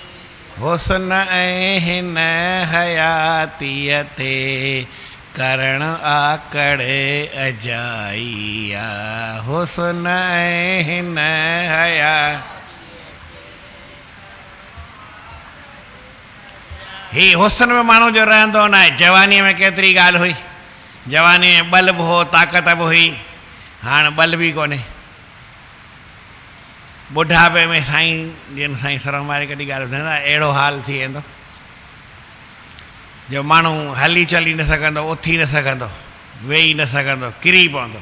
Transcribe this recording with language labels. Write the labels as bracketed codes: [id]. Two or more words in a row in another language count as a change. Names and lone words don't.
[sd] हुस्न ऐं हिन हयातीअ ते करण आकड़ अजाई आहे। हुस्न ऐं हिन हया, ही हुस्न में माण्हू जो रहंदो न आहे। जवानीअ में केतिरी ॻाल्हि हुई, जवानी में बल बि हो, ताक़त बि हुई। हाणे बल बि कोन्हे। ॿुढापे में साईं जिन साईं सरह मारे कॾहिं ॻाल्हि ॿुधाईंदा, अहिड़ो हाल थी वेंदो जो माण्हू हली चली न सघंदो, उथी न सघंदो, वेही न सघंदो, किरी पवंदो।